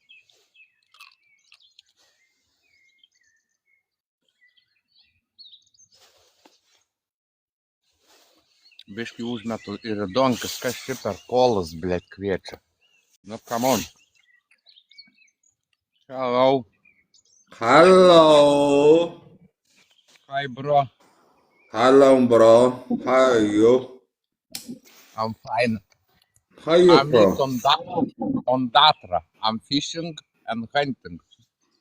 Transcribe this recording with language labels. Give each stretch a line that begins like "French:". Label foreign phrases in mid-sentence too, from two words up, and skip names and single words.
Lithuanian: Biškį užmetu ir įdonkis, kas čia per polas, blėt, kviečia. Nu,
English: come on. Hello. Hello. Hi, bro. Hello, bro. How are you? I'm fine. How you I'm from? on Datra. I'm fishing and hunting. So,